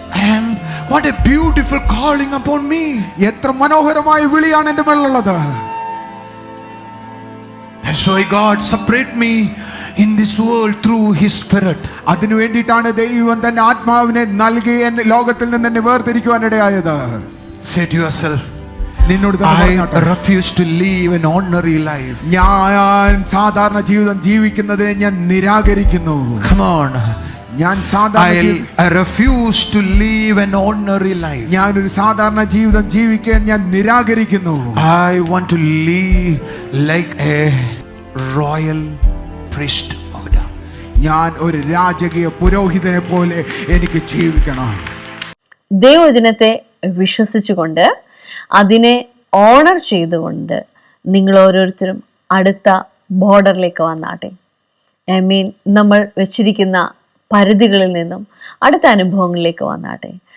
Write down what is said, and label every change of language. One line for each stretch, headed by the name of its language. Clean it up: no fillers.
English: And what a beautiful calling upon me.
Malayalam: എത്ര മനോഹരമായ വിളിയാണ് എൻ്റെ മേലുള്ളത്.
English: That's why God separate me in this world through His Spirit.
Malayalam: അതിനു വേണ്ടിയിട്ടാണ് ദൈവം തന്റെ ആത്മാവിനെ നൽകി എന്നെ ലോകത്തിൽ നിന്ന് എന്നെ വേർതിരിക്കുവാനിടയായത്.
English: Say to yourself,
Malayalam: നിന്നോട്
English: I refuse to live an ordinary life.
Malayalam: ഞാൻ സാധാരണ ജീവിതം ജീവിക്കുന്നതിനെ ഞാൻ നിരാകരിക്കുന്നു.
English: Come on.
Malayalam: ഞാൻ സാധാരണ
English: I refuse to live an ordinary life.
Malayalam: ഞാനൊരു സാധാരണ ജീവിതം ജീവിക്കാൻ ഞാൻ നിരാകരിക്കുന്നു.
English: I want to live like a royal priesthood.
Malayalam: ഞാൻ ഒരു രാജകീയ പുരോഹിതനെ പോലെ എനിക്ക് ജീവിക്കണം. ദൈവവചനത്തെ വിശ്വസിച്ചുകൊണ്ട് അതിനെ ഓണർ ചെയ്തുകൊണ്ട് നിങ്ങൾ ഓരോരുത്തരും അടുത്ത ബോർഡറിലേക്ക് വന്നാട്ടെ.
English: I mean
Malayalam: നമ്മൾ വെച്ചിരിക്കുന്ന പരിധികളിൽ നിന്നും അടുത്ത അനുഭവങ്ങളിലേക്ക് വന്നാട്ടെ.